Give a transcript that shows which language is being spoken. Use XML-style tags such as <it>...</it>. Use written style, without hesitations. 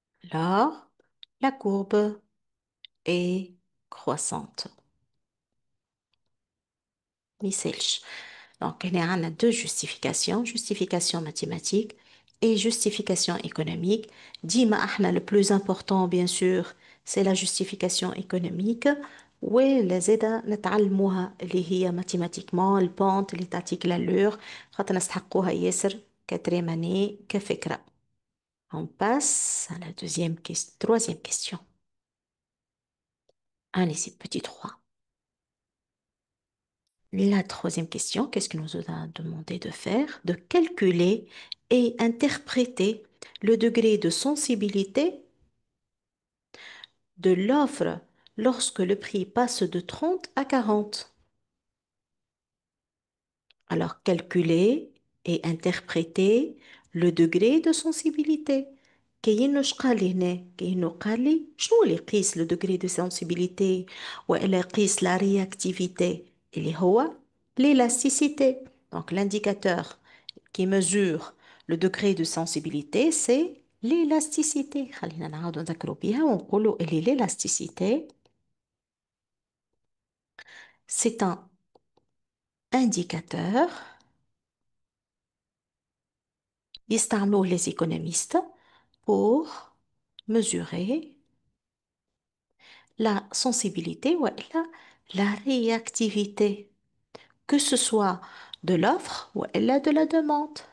<fr>Alors, la courbe est croissante. ميسالش. Donc, il y a deux justifications, justification mathématique et justification économique.</fr> <ar>ديما احنا</ar> <fr>le plus important, bien sûr, c'est la justification économique.</fr> <ar>واللي زادا نتعلموها اللي هي mathématiquement البونت اللي تعطيك l'allure خاطر نستحقوها ياسر</ar> <fr>quatrième année</fr> <ar>كفكرة.</ar> <fr>On passe à la troisième question. Allez, petit 3. La troisième question, qu'est-ce qu'il nous a demandé de faire? De calculer et interpréter le degré de sensibilité de l'offre lorsque le prix passe de 30 à 40. Alors, calculer et interpréter le degré de sensibilité.</fr> <ar>كاين شقال لي هنا كاين قال لي شنو اللي يقيس لو دوغري دو سنسيبيليتي والا يقيس لا رياكتيفيتي اللي هو l'élasticité.</ar> <fr>Donc l'indicateur qui mesure le degré de sensibilité c'est l'élasticité.</fr> <ar>خلينا نعاودو نذكرو بيها ونقولو اللي</ar> <fr>l'élasticité c'est un indicateur</fr> <ar>يستعملوه</ar> <fr>les économistes pour mesurer la sensibilité ou la réactivité, que ce soit de l'offre ou de la demande.</fr>